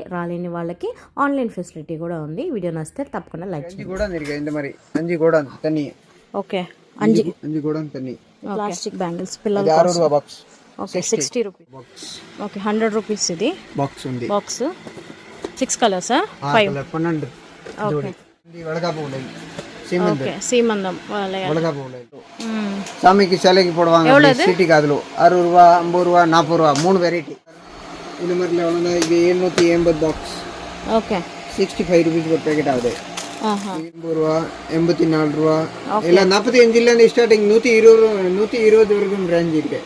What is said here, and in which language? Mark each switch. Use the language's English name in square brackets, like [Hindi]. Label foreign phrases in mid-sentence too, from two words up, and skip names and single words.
[Telugu] రాలేని వాళ్ళకి ఆన్లైన్ ఫెసిలిటీ కూడా ఉంది. వీడియో నచ్చితే తప్పకుండా లైక్ చేయండి. ఓకే, అంజి ప్లాస్టిక్ బ్యాంగిల్స్ పిల్లలు ఓకే 60 రూపీస్. ఓకే 100 రూపీస్. ఇది బాక్స్ 6 కలర్స్ 5. [Tamil] ఓకే ஓகே சீமந்தம் சாமிக்கு சிலைக்கு போடுவாங்க. சிட்டி காதுல 60 ரூபா 50 ரூபா 40 ரூபா 3 வெரைட்டி. இந்த மாதிரி எவ்வளோ இது 780 பாக்ஸ். ஓகே 65 ரூபீஸ் ஒரு பேக்கெட் ஆகுது. 80 ரூபா 84 ரூபா இல்ல 45 ல இருந்து ஸ்டார்டிங் 120 வரைக்கும் ரேஞ்ச் இருக்கு.